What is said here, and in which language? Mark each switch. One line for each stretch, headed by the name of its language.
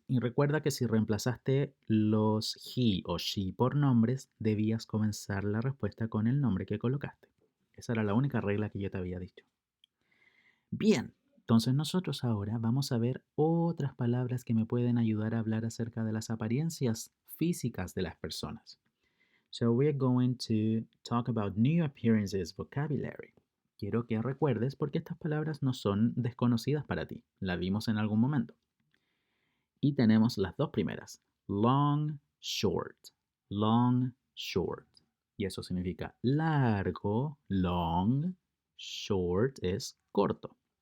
Spanish: Y recuerda que si reemplazaste los he o she por nombres, debías comenzar la respuesta con el nombre que colocaste. Esa era la única regla que yo te había dicho. Bien, entonces nosotros ahora vamos a ver otras palabras que me pueden ayudar a hablar acerca de las apariencias físicas de las personas.
English: So we're going to talk about new appearances vocabulary.
Spanish: Quiero que recuerdes porque estas palabras no son desconocidas para ti. Las vimos en algún momento. Y tenemos las dos primeras.
English: Long, short. Long, short.
Spanish: Y eso significa largo, long, short es corto.